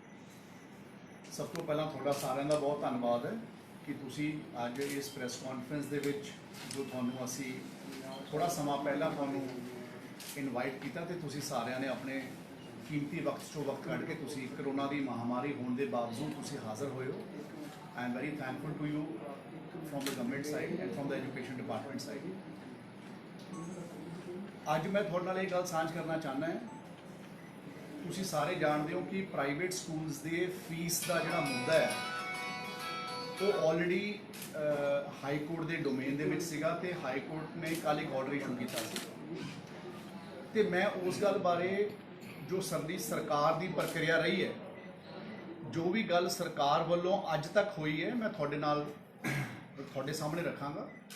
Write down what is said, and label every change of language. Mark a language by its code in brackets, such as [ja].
[hi] सब तो पहला थोड़ा [pa] सारिਆਂ ਦਾ [hi] बहुत धन्यवाद है कि [pa] ਤੁਸੀਂ ਅੱਜ ਇਸ ਪ੍ਰੈਸ ਕਾਨਫਰੰਸ ਦੇ ਵਿੱਚ ਜੋ ਤੁਹਾਨੂੰ ਅਸੀਂ ਥੋੜਾ ਸਮਾਂ ਪਹਿਲਾਂ ਤੁਹਾਨੂੰ ਇਨਵਾਈਟ ਕੀਤਾ ਤੇ ਤੁਸੀਂ ਸਾਰਿਆਂ ਨੇ ਆਪਣੇ ਕੀਮਤੀ ਵਕਤ ਚੋਂ ਵਕਤ ਕੱਢ ਕੇ ਤੁਸੀਂ ਕਰੋਨਾ ਦੀ ਮਹਾਮਾਰੀ ਹੋਣ ਦੇ ਬਾਵਜੂਦ ਤੁਸੀਂ ਹਾਜ਼ਰ ਹੋਏ ਹੋ। [en] I am very thankful to you from the government side and from the education department side। [pa] ਅੱਜ ਮੈਂ ਤੁਹਾਡੇ ਨਾਲ ਇਹ ਗੱਲ ਸਾਂਝ ਕਰਨਾ ਚਾਹੁੰਦਾ ਹਾਂ, ਤੁਸੀਂ ਸਾਰੇ ਜਾਣਦੇ ਹੋ ਕਿ ਪ੍ਰਾਈਵੇਟ ਸਕੂਲਸ ਦੇ ਫੀਸ ਦਾ ਜਿਹੜਾ ਮੁੱਦਾ ਹੈ ਉਹ ਆਲਰੇਡੀ ਹਾਈ ਕੋਰਟ ਦੇ ਡੋਮੇਨ ਦੇ ਵਿੱਚ ਸੀਗਾ ਤੇ ਹਾਈ ਕੋਰਟ ਨੇ ਕੱਲ੍ਹ ਇੱਕ ਆਰਡਰ ਇਸ਼ੂ ਕੀਤਾ ਸੀ ਤੇ ਮੈਂ ਉਸ ਗੱਲ ਬਾਰੇ ਜੋ ਸਾਡੀ ਸਰਕਾਰ ਦੀ ਪ੍ਰਕਿਰਿਆ ਰਹੀ ਹੈ, ਜੋ ਵੀ ਗੱਲ ਸਰਕਾਰ ਵੱਲੋਂ ਅੱਜ ਤੱਕ ਹੋਈ ਹੈ, ਮੈਂ ਤੁਹਾਡੇ ਨਾਲ ਤੁਹਾਡੇ ਸਾਹਮਣੇ ਰੱਖਾਂਗਾ।